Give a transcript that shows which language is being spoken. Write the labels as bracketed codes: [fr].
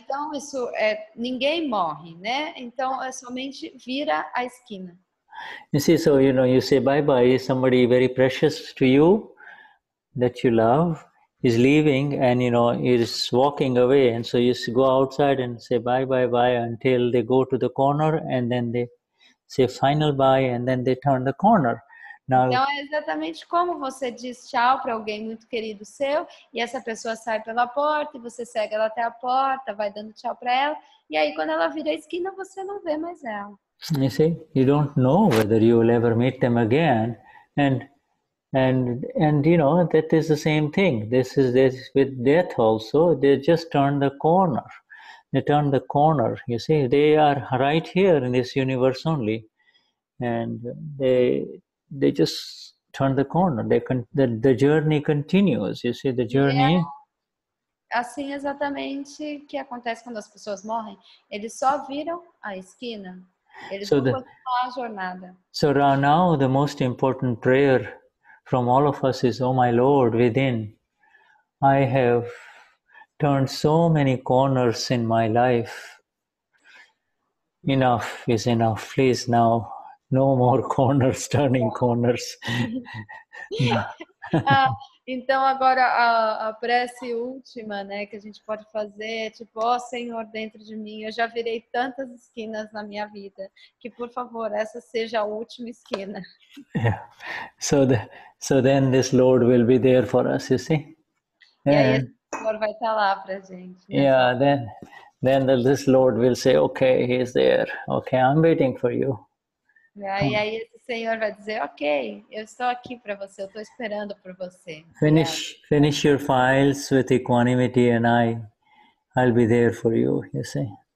[pt] Então isso ninguém morre, né? Então é somente vira a esquina. [en] You see, so you say bye bye. Somebody very precious to you that you love is leaving, and is walking away, and so you go outside and say bye bye bye until they go to the corner, and then they say final bye, and then they turn the corner. Now, [pt] então é exatamente como você diz tchau para alguém muito querido seu, e essa pessoa sai pela porta, e você segue ela até a porta, vai dando tchau para ela, e aí quando ela vira a esquina você não vê mais ela. [en] You see, you don't know whether you will ever meet them again, and that is the same thing. This with death also. They just turn the corner. They turn the corner. You see, they are right here in this universe only, and they just turn the corner. The journey continues. You see, the journey. [pt] assim exatamente que acontece quando as pessoas morrem. Eles só viram a esquina. Eles vão continuar a jornada. [en] So now the most important prayer from all of us is, oh my Lord, within, I have turned so many corners in my life. Enough is enough. Please now, no more corners, turning corners. [pt] Então agora a prece última, né, que a gente pode fazer, tipo, ó Senhor, dentro de mim, eu já virei tantas esquinas na minha vida, que por favor, essa seja a última esquina. [en] Yeah. So then this Lord will be there for us, you see. [pt] E aí esse Senhor vai estar lá pra gente. [en] Yeah, then this Lord will say, okay, he's there. Okay, I'm waiting for you. [pt] E aí esse Senhor vai dizer, ok, eu estou aqui para você, eu estou esperando por você. [en] Finish your files with equanimity and I'll be there for you, you see.